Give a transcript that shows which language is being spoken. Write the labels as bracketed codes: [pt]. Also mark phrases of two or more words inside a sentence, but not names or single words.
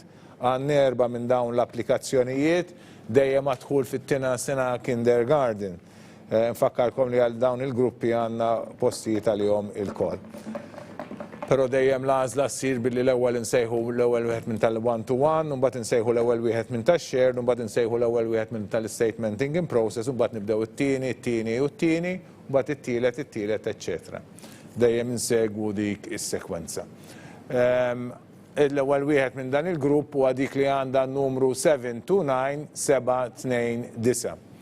[mt] Għandna 4 minn dawn l-applikazzjonijiet dejjem madħul fit-tieni sena kindergarten. Nfakkarkom li għal dawn il-gruppi għandna postijiet għalihom il-kol. Però dejjem l-għażla ssir billi l-ewwel insejħu l-ewwel wieħed minn tal-one-to-one, u mbagħad insejħu l-ewwel wieħed minn tax-shared, u mbagħad insejħu l-ewwel wieħed minn tal- [en] statementing in process, [mt] u mbagħad nibdew it-tieni, it-tieni u t-tieni, u mbagħad it-tielet, eċċetera. Dejjem insegwu dik is-sekwenza. L-ewwel wieħed minn dan il-grupp huwa dik li għandha numru 729, 729.